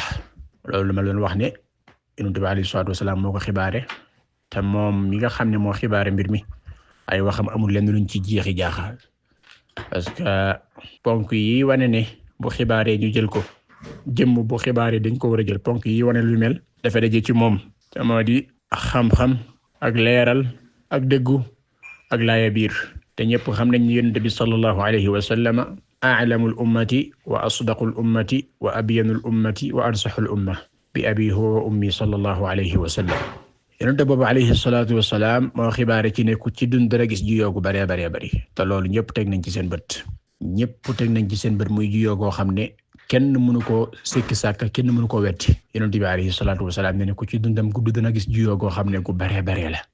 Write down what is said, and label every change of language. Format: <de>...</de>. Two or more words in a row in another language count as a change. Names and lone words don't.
<wo>loolu ma doon wax ne Yonent bi</wo> <ar>عليه الصلاة والسلام</ar> <wo>moo ko xibaare te moom mi nga xam ne moo xibaare mbir mi ay waxam amul lenn luñ ci jeexi jaaxal</wo> <fr>parce que</fr> <wo>ponk yi wane ne bu xibaaree ñu jël ko jëmm bu xibaaree dañ ko war a jël ponk yi wane lu mel dafa daje ci moom te moo di xam-xam ak leeral ak dëggu ak laaya biir. te ñëpp xam nañ Yonent bi</wo> <ar>صلى الله عليه وسلم أعلم الأمة وأصدق الأمة وأبين الأمة وأنصح الأمة بأبي هو وأمي صلى الله عليه وسلم.</ar> <wo>Yonent boobu</wo> <ar>عليه الصلاة والسلام</ar> <wo>moo xibaare ci ne ku ci dund dara gis jiyoo gu baree baree bari te loolu ñëpp teg nañ ci seen bët. ñëpp teg nañ ci seen bët muy jiyoo goo xam ne kenn mënu koo sikki sàkk kenn mënu koo wetti. Yonent bi</wo> <ar>عليه الصلاة والسلام</ar> <wo>ne ku ci dundam gudd dana gis jiyoo goo xam ne gu baree baree la.</wo>